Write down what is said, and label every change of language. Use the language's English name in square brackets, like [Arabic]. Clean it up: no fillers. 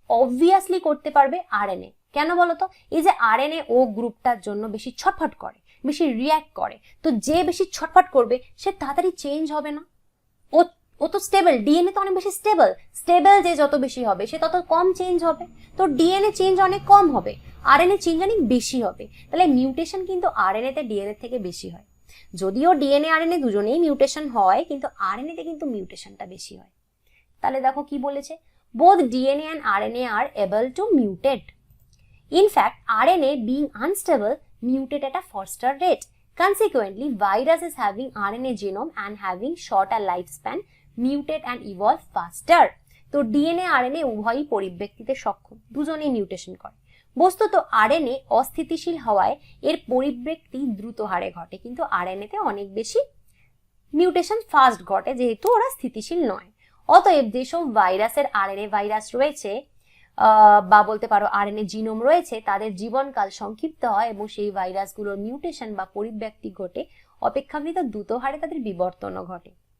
[Bangla] Obviously করতে পারবে RNA. কেন বলতো? এই যে আরএনএ ও গ্রুপটার জন্য বেশি ছটফট করে, বেশি রিঅ্যাক্ট করে, তো যে বেশি ছটফট করবে সে তাড়াতাড়ি চেঞ্জ হবে না, ও তো স্টেবল, ডিএনএ তো অনেক বেশি স্টেবল, স্টেবল যে যত বেশি হবে সে তত কম চেঞ্জ হবে, তো ডিএনএ চেঞ্জ অনেক কম হবে, আরএনএ চেঞ্জ অনেক বেশি হবে। তাহলে মিউটেশন কিন্তু আরএনএ তে ডিএনএ থেকে বেশি হয়। যদিও ডিএনএ আরএনএ দুজনেই মিউটেশন হয়, কিন্তু আরএনএ তে কিন্তু মিউটেশনটা বেশি হয়। তাহলে দেখো কি বলেছে, [English] both DNA and RNA are able to mutate. In fact, RNA being unstable mutate at a faster rate. Consequently, viruses having RNA genome and having shorter lifespan mutate and evolve faster. [Bangla] তো DNA RNA উভয়ই পরিব্যক্তিতে সক্ষম, দুজনেই mutation করে। বস্তুত RNA অস্থিতিশীল হওয়ায় এর পরিব্যক্তি দ্রুত হারে ঘটে, কিন্তু আরএনএ তে অনেক বেশি মিউটেশন ফাস্ট ঘটে যেহেতু ওরা স্থিতিশীল নয়। অতএব যেসব ভাইরাসের আরএনএ ভাইরাস রয়েছে বা বলতে পারো আরএনএ জিনোম রয়েছে, তাদের জীবনকাল সংক্ষিপ্ত হয় এবং সেই ভাইরাসগুলোর মিউটেশন বা পরিব্যক্তি ঘটে অপেক্ষাকৃত দ্রুত হারে তাদের বিবর্তনও ঘটে।